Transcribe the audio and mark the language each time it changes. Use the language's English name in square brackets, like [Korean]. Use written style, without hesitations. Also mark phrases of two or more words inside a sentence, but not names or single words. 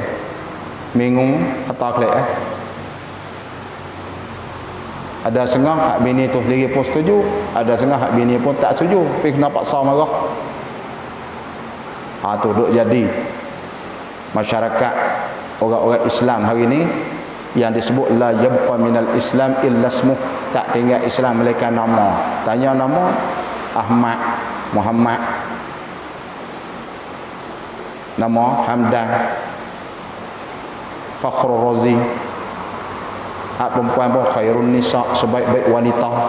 [Malay] Minggu kata klik Ada setengah hak bini tu sendiri pun setuju, ada setengah hak bini pun tak setuju, tapi kena paksa marah. Tu duk jadi masyarakat orang-orang Islam hari ni yang disebut [Arabic] لا يبقى من الإسلام إلا اسمه, [Malay] tak tinggal Islam melainkan nama. Tanya nama Ahmad, Muhammad, nama Hamdan, Fakhrul Razi. Hak perempuan pun [Arabic] خير النساء, [Malay] sebaik-baik wanita.